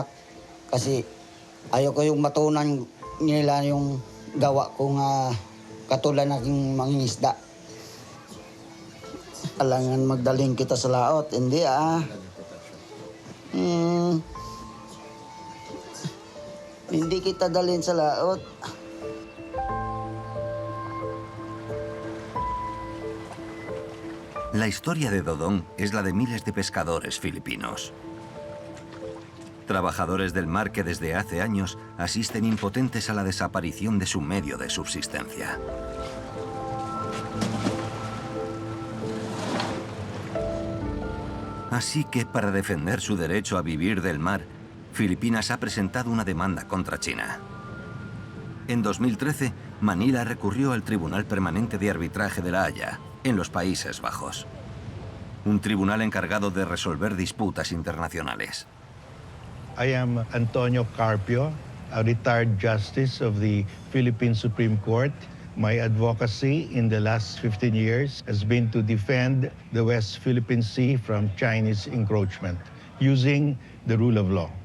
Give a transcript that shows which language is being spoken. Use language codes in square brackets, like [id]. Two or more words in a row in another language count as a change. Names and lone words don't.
[tl] Kasi ayaw ko yung matunan nila yung gawa ko [ceb] nga katulad [tl] ng mangingisda. Alangan magdaling kita sa laot. Hindi Hindi kita dalhin sa laot. [es] La historia de Dodón es la de miles de pescadores filipinos. Trabajadores del mar que desde hace años asisten impotentes a la desaparición de su medio de subsistencia. Así que para defender su derecho a vivir del mar, Filipinas ha presentado una demanda contra China. En 2013, Manila recurrió al Tribunal Permanente de Arbitraje de La Haya, en los Países Bajos. Un tribunal encargado de resolver disputas internacionales. [en] I am Antonio Carpio, a retired justice of the Philippine Supreme Court. My advocacy in the last 15 years has been to defend the West Philippine Sea from Chinese encroachment using the rule of law.